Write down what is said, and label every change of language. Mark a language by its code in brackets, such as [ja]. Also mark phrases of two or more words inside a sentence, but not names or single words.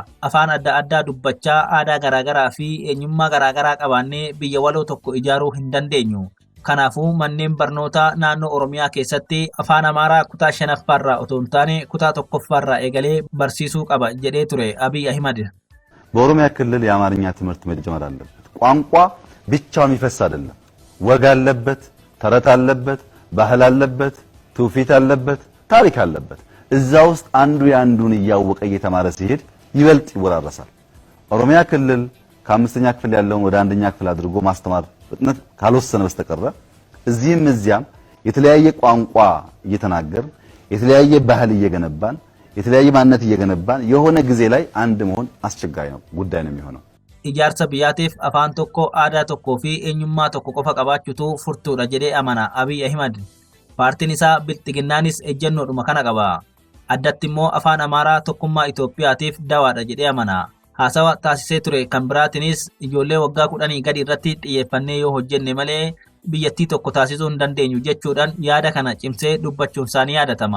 [om] Afaan adda addaa dubbachaa aadaa garaagaraa fi eenyummaa garaagaraa qabaannee biyya waloo tokko ijaaruu hin dandeenyu. Kanaafuu manneen barnootaa naannoo Oromiyaa keessatti afaan Amaaraa kutaa 5ffaarraa otoo hin taane kutaa 1ffaarraa eegalee barsiisuu qaba jedhee ture Abiy Ahimad. [am] በኦሮሚያ ክልል የአማርኛ ትምህርት መጀመር አለበት። ቋንቋ ብቻው የሚፈስ አይደለም። ወግ አለበት፣ ተረት አለበት፣ ባህል አለበት፣ ትውፊት አለበት፣ ታሪክ አለበት። እዛ ውስጥ አንዱ ያንዱን እያወቀ እየተማረ ሲሄድ ይበልጥ ይወራረሳል። ኦሮሚያ ክልል ከአምስተኛ ክፍል ያለውን ወደ አንደኛ ክፍል አድርጎ ማስተማር ፍጥነት ካልወሰነ በስተቀር እዚህም እዚያም የተለያየ ቋንቋ እየተናገር የተለያየ ባህል እየገነባን የተለያየ ማንነት እየገነባን የሆነ ጊዜ ላይ አንድ መሆን አስቸጋሪ ነው ጉዳይ ነው የሚሆነው። [om] Ijaarsa biyyaatiif afaan tokko, aadaa tokkoo fi eenyummaa tokko qofa qabaachuutu furtuudha jedhee amana Abiy Ahimad. Paartiin isaa Bilxiginnaanis ejjennoodhuma kana qaba. Addatti immoo afaan Amaaraa tokkummaa Itoophiyaatiif dawaadha jedhee amana. Haasawa taasisee ture kan biraatinis ijoollee waggaa 10 gadi irratti xiyyeeffannee yoo hojjenne malee biyyattii tokko taasisuu hin dandeenyu jechuudhaan yaada kana cimsee dubbachuun isaanii yaadatama.